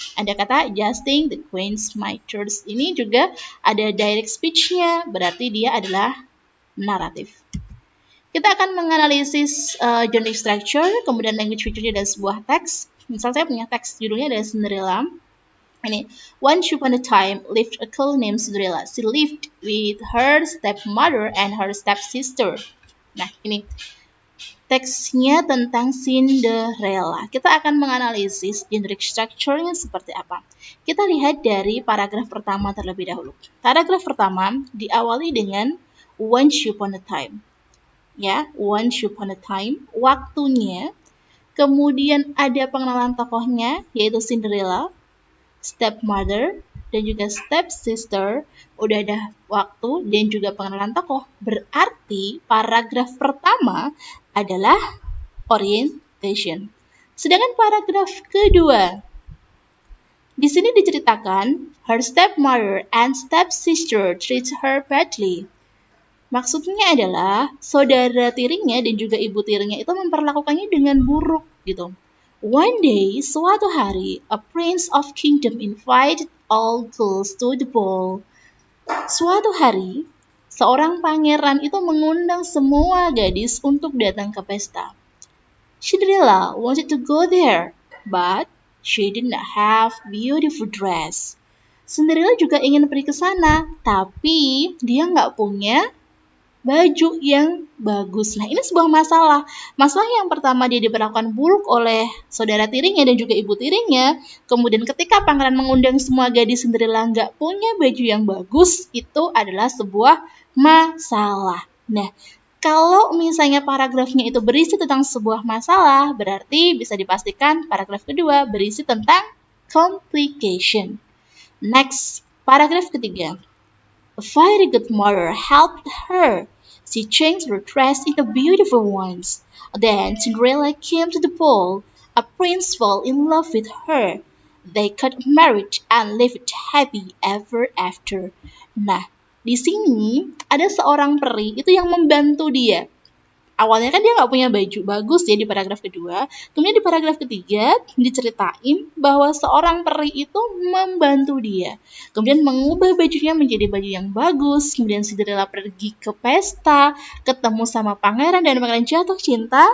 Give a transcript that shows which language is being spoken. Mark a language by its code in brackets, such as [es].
[id] Ada kata [en] adjusting the Queen's mitres. [id] Ini juga ada direct speech-nya, berarti dia adalah naratif. Kita akan menganalisis genre structure, kemudian language feature-nya dan sebuah teks. Misal saya punya teks judulnya adalah Cinderella. [en] Ini, once upon a time lived a girl named Cinderella. She lived with her stepmother and her stepsister. [id] Nah, ini teksnya tentang Cinderella. Kita akan menganalisis generic structure-nya seperti apa. Kita lihat dari paragraf pertama terlebih dahulu. Paragraf pertama diawali dengan [en] once upon a time. [id] Ya, [en] once upon a time, [id] waktunya. Kemudian ada pengenalan tokohnya, yaitu Cinderella, stepmother, dan juga stepsister. Udah ada waktu dan juga pengenalan tokoh. Berarti paragraf pertama adalah orientation. Sedangkan paragraf kedua, di sini diceritakan, [en] her stepmother and stepsister treat her badly. [id] Maksudnya adalah saudara tirinya dan juga ibu tirinya itu memperlakukannya dengan buruk gitu. [en] One day, [id] suatu hari, [en] a prince of kingdom invited all girls to the ball. [id] Suatu hari, seorang pangeran itu mengundang semua gadis untuk datang ke pesta. [en] Cinderella wanted to go there, but she did not have beautiful dress. [id] Cinderella juga ingin pergi ke sana, tapi dia nggak punya baju yang bagus. Nah, ini sebuah masalah. Masalah yang pertama, dia diperlakukan buruk oleh saudara tirinya dan juga ibu tirinya. Kemudian ketika pangeran mengundang semua gadis Cinderella nggak punya baju yang bagus, itu adalah sebuah masalah. Nah, kalau misalnya paragrafnya itu berisi tentang sebuah masalah, berarti bisa dipastikan paragraf kedua berisi tentang complication. Next, paragraf ketiga. [en] A very good mother helped her. She changed her dress into beautiful ones. Then Cinderella came to the ball. A prince fell in love with her. They got married and lived happy ever after. [id] Nah, di sini ada seorang peri itu yang membantu dia. Awalnya kan dia nggak punya baju bagus ya di paragraf kedua. Kemudian di paragraf ketiga diceritain bahwa seorang peri itu membantu dia. Kemudian mengubah bajunya menjadi baju yang bagus. Kemudian Cinderella pergi ke pesta, ketemu sama pangeran dan pangeran jatuh cinta.